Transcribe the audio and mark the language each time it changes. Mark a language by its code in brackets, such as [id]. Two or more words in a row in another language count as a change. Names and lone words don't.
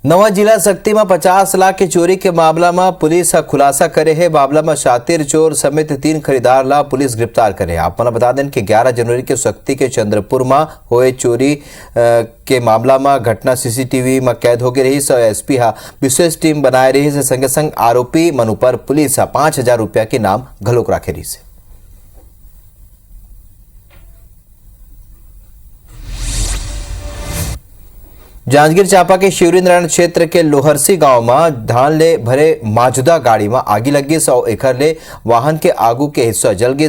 [hne] नवा जिला शक्ति में 50 लाख की चोरी के मामला में पुलिस खुलासा करे है। मामला में शातिर चोर समेत 3 खरीदार ला पुलिस गिरफ्तार करे। आपको बता दें कि 11 जनवरी के शक्ति के चंद्रपुर में हुए चोरी के मामला में घटना सीसीटीवी में कैद हो गई रही। एसपी विशेष टीम बनाए रही से संगे संग आरोपी मनु पर पुलिस 5,000 रुपया के नाम घलोक राखे रही से। जांजगीर चांपा के शिवरीनारायण क्षेत्र के लोहरसी गांव में धान ले भरे मौजूदा गाड़ी में आगी लगी और एकर ले वाहन के आगू के हिस्सा जल गए।